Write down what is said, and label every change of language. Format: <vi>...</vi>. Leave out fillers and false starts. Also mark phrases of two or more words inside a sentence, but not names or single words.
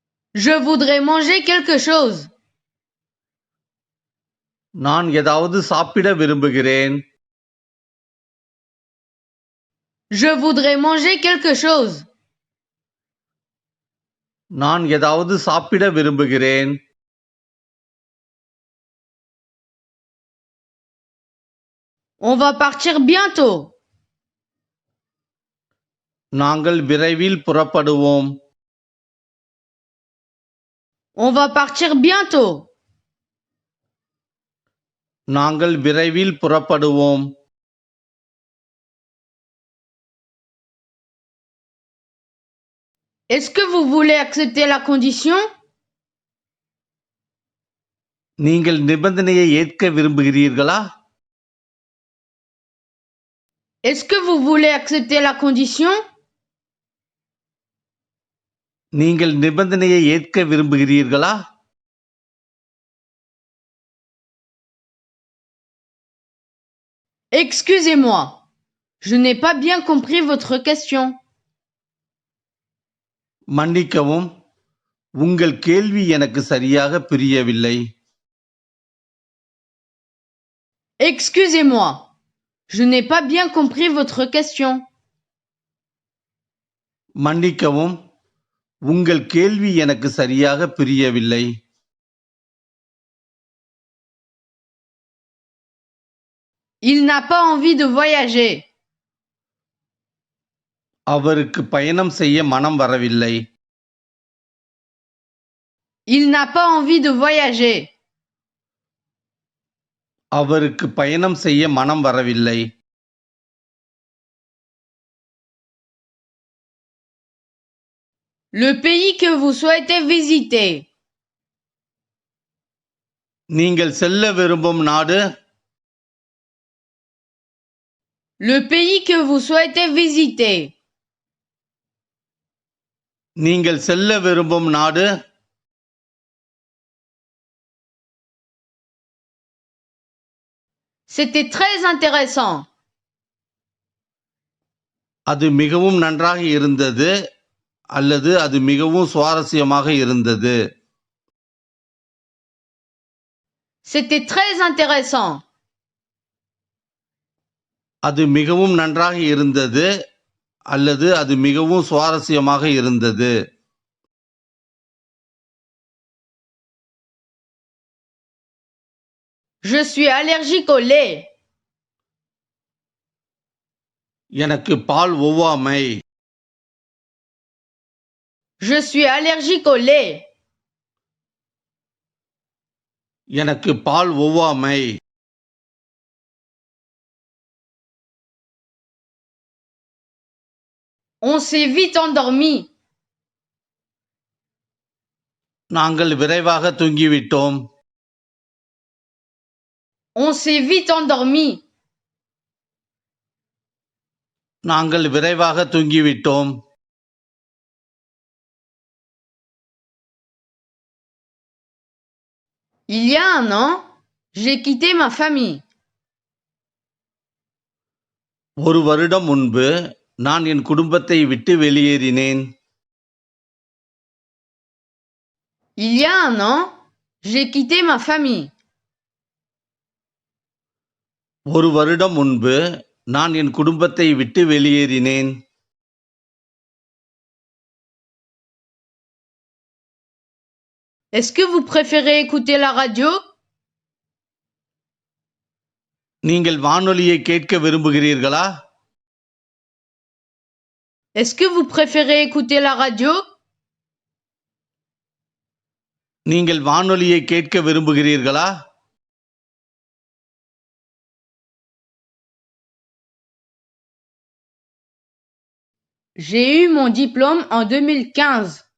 <fr>Je voudrais manger quelque chose.</fr> <ta>நான் ஏதாவது சாப்பிட விரும்புகிறேன்.</ta> <fr>Je voudrais manger quelque chose.</fr> <ta>நான் ஏதாவது சாப்பிட விரும்புகிறேன்.</ta> <fr>On va partir bientôt.</fr> <ta>நாங்கள் விரைவில் புறப்படுவோம்.</ta> <fr>On va partir bientôt.</fr> <ta>நாங்கள் விரைவில் புறப்படுவோம்.</ta> <fr>Est-ce que vous voulez accepter la condition?</fr> <ta>நீங்கள் நிபந்தனையை ஏற்க விரும்புகிறீர்களா?</ta> <fr>Est-ce que vous voulez accepter la condition?</fr> <ta>நீங்கள் நிபந்தனையை ஏற்க விரும்புகிறீர்களா?</ta> <fr>Excusez-moi, je n'ai pas bien compris votre question.</fr> <ta>மன்னிக்கவும், உங்கள் கேள்வி எனக்கு சரியாக புரியவில்லை.</ta> <fr>Excusez-moi, je n'ai pas bien compris votre question.</fr> <ta>மன்னிக்கவும், உங்கள் கேள்வி எனக்கு சரியாக புரியவில்லை.</ta> <fr>Il n'a pas envie de voyager.</fr> <ta>அவருக்கு பயணம் செய்ய மனம் வரவில்லை.</ta> <fr>Il n'a pas envie de voyager.</fr> <ta>அவருக்கு பயணம் செய்ய மனம் வரவில்லை.</ta> <fr>Le pays que vous souhaitez visiter.</fr> <ta>நீங்கள் செல்ல விரும்பும் நாடு?</ta> <fr>Le pays que vous souhaitez visiter.</fr> <ta>நீங்கள் செல்ல விரும்பும் நாடு?</ta> <fr>C'était très intéressant.</fr> <ta>அது மிகவும் நன்றாக இருந்தது அல்லது அது மிகவும் சுவாரஸ்யமாக இருந்தது.</ta> <fr>C'était très intéressant.</fr> <ta>அது மிகவும் நன்றாக இருந்தது அல்லது அது மிகவும் சுவாரஸ்யமாக இருந்தது.</ta> <fr>Je suis allergique au lait.</fr> <ta>எனக்கு பால் ஒவ்வாமை.</ta> <fr>Je suis allergique au lait.</fr> <ta>எனக்கு பால் ஒவ்வாமை.</ta> <fr>On s'est vite endormi.</fr> <ta>நாங்கள் விரைவாக தூங்கிவிட்டோம்.</ta> <fr>On s'est vite endormi.</fr> <ta>நாங்கள் விரைவாக தூங்கிவிட்டோம்.</ta> <fr>Il y a un an, j'ai quitté ma famille.</fr> <ta>ஒரு வருடம் முன்பு நான் என் குடும்பத்தை விட்டு வெளியேறினேன்.</ta> <fr>Il y a un an, j'ai quitté ma famille.</fr> <ta>ஒரு வருடம் முன்பு நான் என் குடும்பத்தை விட்டு வெளியேறினேன்.</ta> <fr>Est-ce que vous préférez écouter la radio?</fr> <ta>நீங்கள் வானொலியை கேட்க விரும்புகிறீர்களா?</ta> <fr>Est-ce que vous préférez écouter la radio?</fr> <ta>நீங்கள் வானொலியை கேட்க விரும்புகிறீர்களா?</ta> <fr>J'ai eu mon diplôme en 2015.</fr>